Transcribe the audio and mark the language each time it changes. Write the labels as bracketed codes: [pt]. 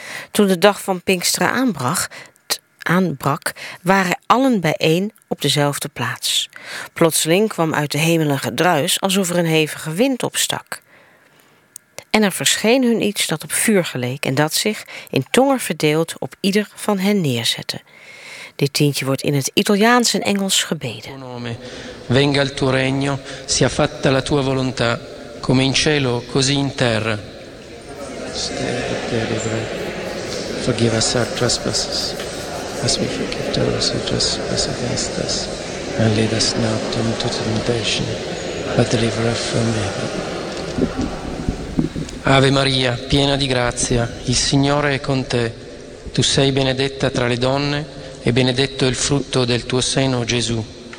[nl] Toen de dag van Pinksteren aanbrak, waren allen bijeen op dezelfde plaats. Plotseling kwam uit de hemel een gedruis alsof er een hevige wind opstak. En er verscheen hun iets dat op vuur geleek en dat zich in tongen verdeeld op ieder van hen neerzette. Dit tientje wordt in het Italiaans en Engels gebeden. [it] Venga il tuo regno, sia fatta la tua volontà, come in cielo, così in terra. [en] Forgive us our trespasses, as we forgive those who trespass against us. And lead us not into temptation, but deliver us from evil. [it] Ave Maria, piena di grazia, il Signore è con te. Tu sei benedetta tra le donne, e benedetto il frutto del tuo seno, Gesù.